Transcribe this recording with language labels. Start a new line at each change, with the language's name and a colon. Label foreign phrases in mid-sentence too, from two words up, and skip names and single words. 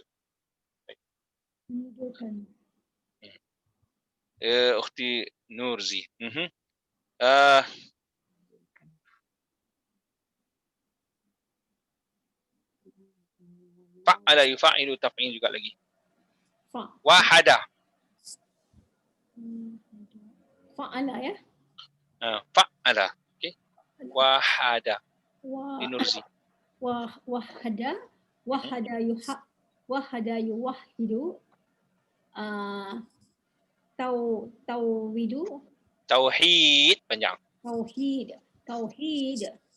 Indonesian: Menidurkan. Ukhti Nurzi.
Arabic: Fa'ala yufa'ilu taf'il
Indonesian: juga lagi.
Arabic: Wahada. Fa'ala ya. Fa'ala.
Indonesian: Okey.
Arabic: Wahada.
Indonesian: Nurzi.
Arabic: Wahada yuwahidu. Tauhidu.
Indonesian: Tauhid panjang. Tauhid.